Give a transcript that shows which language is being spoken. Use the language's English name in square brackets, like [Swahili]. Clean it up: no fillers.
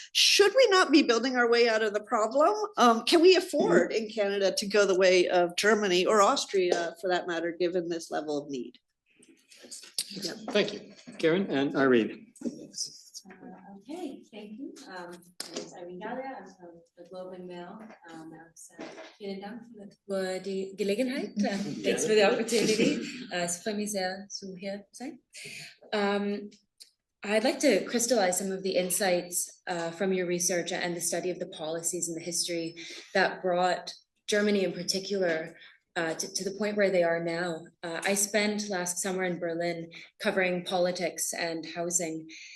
[English] Should we not be building our way out of the problem? Can we afford in Canada to go the way of Germany or Austria, for that matter, given this level of need? Yeah. Thank you, Karen and Irene. Okay, thank you. My name is Irene Galea. I'm from the Globe and Mail. [German] Vielen Dank für die Gelegenheit. [English] Thanks for the opportunity. [German] Es freut mich sehr, hier zu sein. [English] I'd like to crystallize some of the insights from your research and the study of the policies and the history that brought Germany in particular to the point where they are now. I spent last summer in Berlin covering politics and housing.